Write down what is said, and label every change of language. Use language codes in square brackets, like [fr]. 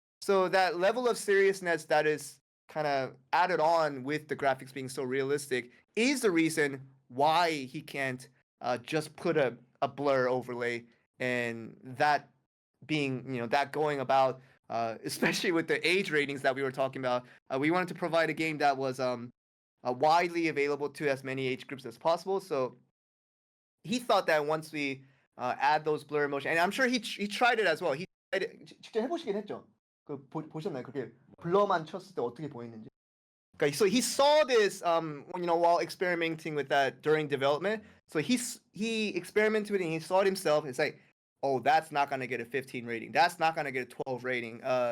[en] So that level of seriousness that is kind of added on with the graphics being so realistic is the reason why he can't just put a blur overlay, and that being that going about, especially with the age ratings that we were talking about. We wanted to provide a game that was widely available to as many age groups as possible. So he thought that once we add those blur motion, and I'm sure he tried it as well. He tried it. [ko] 직접 해보시긴 했죠. 보셨나요? 그렇게 블러만 쳤을 때 어떻게 보이는지. [en] Okay, so he saw this while experimenting with that during development. So he experimented with it and he saw it himself. It's like, oh, that's not gonna get a 15 rating. That's not gonna get a 12 rating.